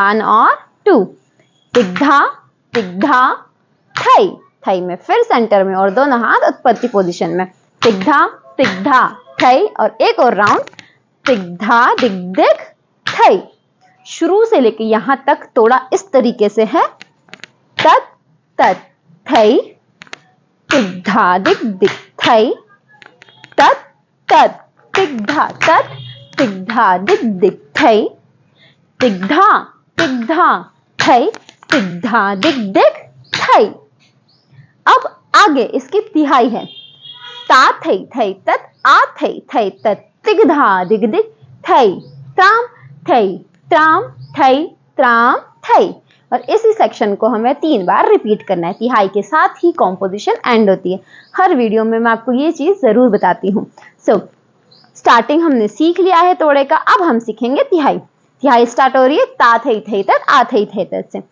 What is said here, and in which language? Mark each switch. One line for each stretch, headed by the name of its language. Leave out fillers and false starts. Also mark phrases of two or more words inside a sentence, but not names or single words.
Hindi: 1 और 2। तिगधा तिगधा थई। थई में फिर सेंटर में और दोनों हाथ उत्पत्ति पोजीशन में। तिगधा तिगधा थई। और एक और राउंड। तिगधा दिग दिग थई। शुरू से लेके यहां तक तोड़ा इस तरीके से है। तत तत थई, तिगधा दिग दिग थई, तत तत तिगधा तत, तिगधा दिग दिग थई, तिगधा तिगधा थई, तिगधा दिग दिग थई। अब आगे इसकी तिहाई है। ता थई थई तत, आ थई थई तत, तिगधा दिग दिग थई, त्राम थई त्राम थई त्राम थई। और इसी सेक्शन को हमें 3 बार रिपीट करना है। तिहाई के साथ ही
English: composition end
Hindi: होती है। हर वीडियो में मैं आपको ये चीज जरूर बताती हूँ। स्टार्टिंग हमने सीख लिया है तोड़े का, अब हम सीखेंगे तिहाई। तिहाई स्टार्ट हो रही है ता थई थई तत, आ थई थई तत से।